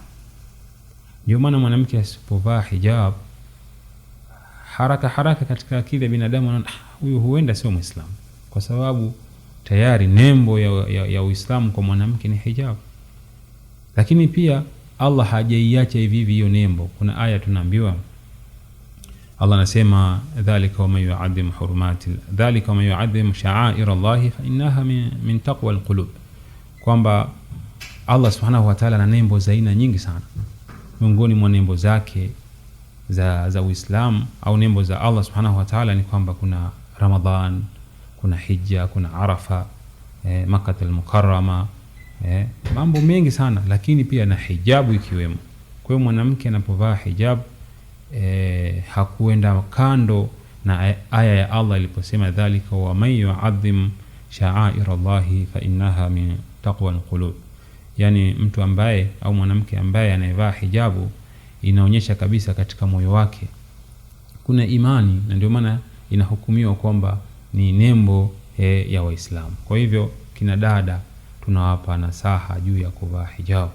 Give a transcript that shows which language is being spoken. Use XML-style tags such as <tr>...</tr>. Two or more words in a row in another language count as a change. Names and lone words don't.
<sw>Ndio maana mwanamke asipovaa hijab, haraka katika akili ya binadamu anaona huyu huenda sio Muislamu, kwa sababu tayari nembo ya Uislamu kwa mwanamke ni hijab. Lakini pia Allah hajaiacha hivi hiyo nembo. Kuna aya tunaambiwa, Allah anasema</sw> <ar>ذلك ومن يعظم حرمات ذلك ومن يعظم شعائر الله فإنها من تقوى القلوب,</ar> <sw>kwamba Allah</sw> <ar>سبحانه وتعالى</ar> <sw>ana nembo za aina nyingi sana. Miongoni mwa nembo zake za Uislamu au nembo za Allah</sw> <ar>سبحانه وتعالى</ar> <sw>ni kwamba kuna Ramadhan, kuna Hija, kuna Arafa, Makkah al-Mukarrama, mambo mengi sana, lakini pia na hijabu ikiwemo. Kwa hiyo mwanamke anapovaa hijab hakuenda kando na aya ya Allah iliposema</sw> <ar>ذلك ومن يعظم شعائر الله فإنها من تقوى القلوب.</ar> <sw>Yani mtu ambaye au mwanamke ambaye anayevaa hijabu inaonyesha kabisa katika moyo wake kuna imani, na ndio maana inahukumiwa kwamba ni nembo ya Waislamu. Kwa hivyo kina dada tunawapa nasaha juu ya kuvaa hijabu.</sw>